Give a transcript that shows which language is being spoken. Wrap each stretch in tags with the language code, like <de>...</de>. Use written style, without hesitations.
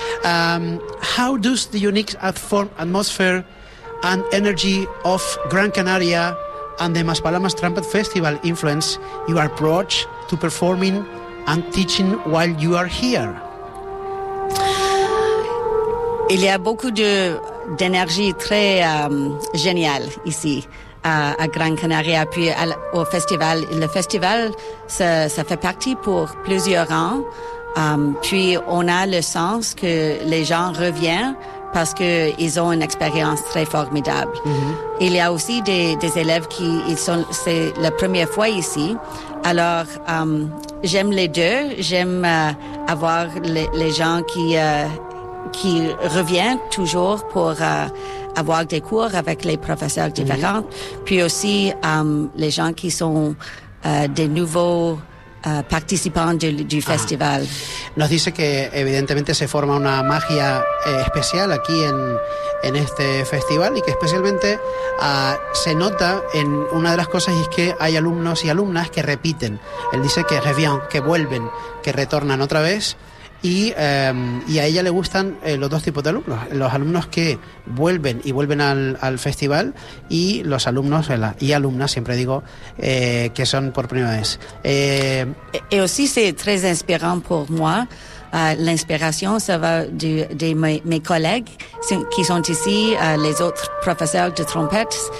<en>How does the unique atmosphere and energy of Gran Canaria and the Maspalomas Trumpet Festival influence your approach to performing and teaching while you are here?</en> <fr>Il y a beaucoup d'énergie très géniale ici à Gran Canaria, puis au festival. Le festival, ça fait partie pour plusieurs ans. Puis on a le sens que les gens reviennent parce que ils ont une expérience très formidable. Mm-hmm. Il y a aussi des élèves qui ils sont c'est la première fois ici. Alors j'aime les deux. J'aime avoir les gens qui reviennent toujours pour avoir des cours avec les professeurs différents. Mm-hmm. Puis aussi les gens qui sont des nouveaux participant du festival.</fr> <es>Nos dice que evidentemente se forma una magia especial aquí en este festival, y que especialmente se nota en una de las cosas, y es que hay alumnos y alumnas que repiten. Él dice que</es> <fr>revient,</fr> <es>que vuelven, que retornan otra vez, y a ella le gustan los dos tipos de alumnos, los alumnos que vuelven y vuelven al festival, y los alumnos y alumnas, siempre digo, que son por primera vez.</es> <fr>Y aussi c'est très inspirant pour moi. L'inspiration ça va de mes collègues qui sont ici, les autres professeurs de trompette.</fr>